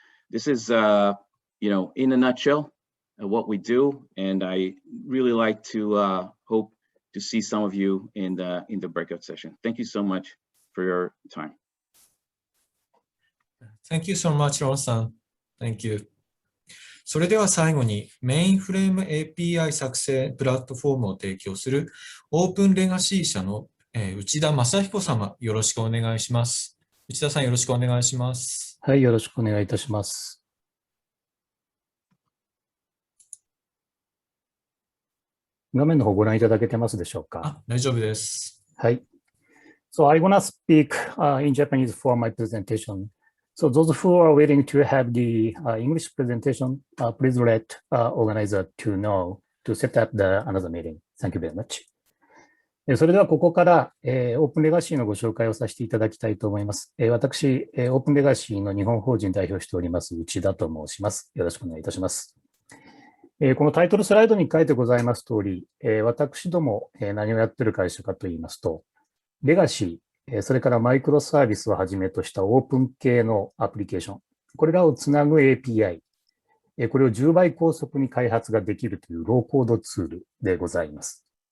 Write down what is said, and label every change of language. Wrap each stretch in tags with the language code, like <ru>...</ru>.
<en>This is, in a nutshell, what we do, and I really like to hope to see some of you in the breakout session. Thank you so much for your time. Thank you so much, Ron-</en> <ja>san.</ja> <en>Thank you.</en> <ja>それでは最後にメインフレーム API 作成プラットフォームを提供するオープンレガシー社の内田正彦様、よろしくお願いします。内田さん、よろしくお願いします。はい、よろしくお願いいたします。画面の方ご覧いただけてますでしょうか。大丈夫です。はい。</ja> <en>So I wanna speak in Japanese for my presentation. So those who are waiting to have the English presentation, please let organizer to know. to set up another meeting. Thank you very much.</en> <ja>それではここから、オープンレガシーのご紹介をさせていただきたいと思います。私、オープンレガシーの日本法人代表しております内田と申します。よろしくお願いいたします。このタイトルスライドに書いてございます通り、私ども何をやっている会社かといいますと、レガシー、それからマイクロサービスをはじめとしたオープン系のアプリケーション、これらをつなぐ API、これを10倍高速に開発ができるというローコードツールでございます。</ja>